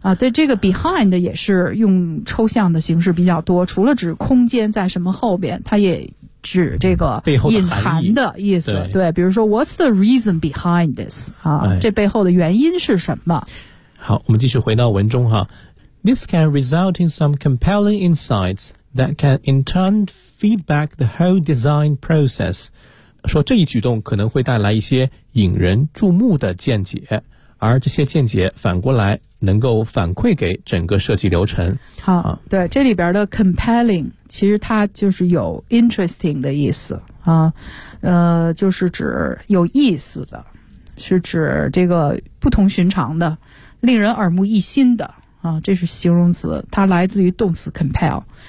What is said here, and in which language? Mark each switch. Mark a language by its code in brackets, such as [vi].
[zh] 啊，对，这个 behind 也是用抽象的形式比较多，除了指空间在什么后边，它也指这个隐含的意思。对，对，比如说 [en] What's the reason behind this？ [zh] 啊，哎，这背后的原因是什么？好，我们继续回到文中哈。 [en] This can result in some compelling insights that can in turn feed back the whole design process. [zh] 说这一举动可能会带来一些引人注目的见解，而这些见解反过来能够反馈给整个设计流程。好，对，这里边的 compelling 其实它就是有 interesting 的意思啊，就是指有意思的，是指这个不同寻常的，令人耳目一新的啊，这是形容词，它来自于动词 compel。